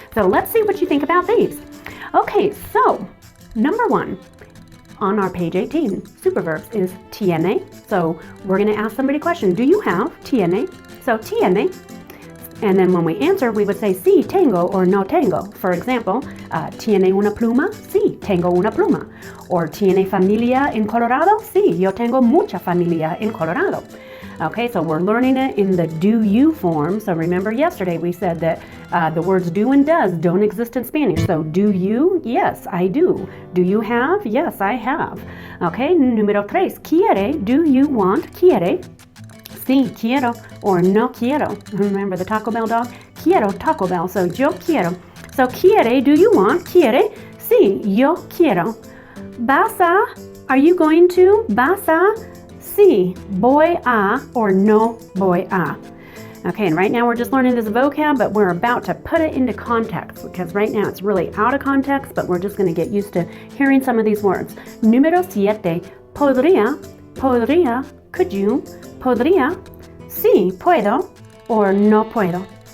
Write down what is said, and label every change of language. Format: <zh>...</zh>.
<en>So let's see what you think about these. Okay, so number 1 on our page 18, superverbs, is tiene. So we're going to ask somebody a question. Do you have tiene? So tiene. And then when we answer, we would say,</en> <es>sí, tengo,</es> <en>or</en> <es>no tengo. For example, ¿tiene una pluma? Sí, tengo una pluma. Or ¿tiene familia en Colorado? Sí, yo tengo mucha familia en Colorado.</es> <en>Okay, so we're learning it in the do you form. So remember yesterday we said that the words do and does don't exist in Spanish. So do you? Yes, I do. Do you have? Yes, I have. Okay,</en> <es>número 3, quiere.</es> <en>Do you want? Quiere.</en> <es>Sí, quiero,</es> <en>or</en> <es>no quiero.</es> <en>Remember the Taco Bell dog?</en> <es>Quiero Taco Bell, so yo quiero. So quiere,</es> <en>do you want?</en> <es>Quiere. Sí, yo quiero. Vas a,</es> <en>are you going to?</en> <es>Vas a? Sí, voy a, or no voy a.</es> <en>Okay, and right now we're just learning this vocab, but we're about to put it into context because right now it's really out of context, but we're just going to get used to hearing some of these words.</en> <es>Número 7, podría,</es> <en>could you?</en> <es>Podría, sí, puedo, or no puedo.</es>